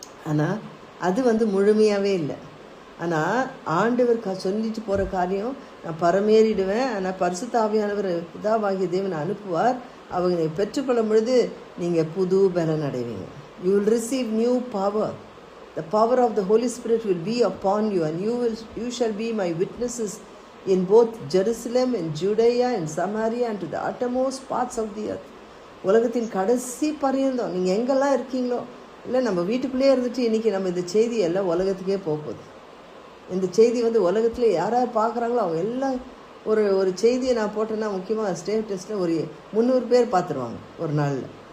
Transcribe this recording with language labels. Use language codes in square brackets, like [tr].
[ta] ஆனால் அது முழுமையாகவே இல்லை. ஆனால் ஆண்டவர் சொல்லிட்டு போகிற காரியம், நான் பரமேறிடுவேன், ஆனால் பரிசுத்த ஆவியானவர் பிதாவாகிய தேவன் அனுப்புவார், அவங்க பெற்றுக்கொள்ளும் பொழுது நீங்கள் புது பலன் அடைவீங்க. [en] You will receive new power. The power of the Holy Spirit will be upon you, and you shall be my witnesses in both Jerusalem and Judea and Samaria and to the uttermost parts of the earth. [ta] உலகத்தின் கடைசி பரியந்தம் நீங்கள் எங்கெல்லாம் இருக்கீங்களோ, இல்லை நம்ம வீட்டுக்குள்ளேயே இருந்துட்டு இன்றைக்கி நம்ம இந்த செய்தி எல்லாம் உலகத்துக்கே போகுது. இந்த செய்தி உலகத்தில் யார் யார் பார்க்குறாங்களோ அவங்க எல்லாம் ஒரு செய்தியை நான் போட்டேன்னா முக்கியமாக ஸ்டேட்டஸில் ஒரு 300 பேர் பார்த்துருவாங்க ஒரு நாளில்.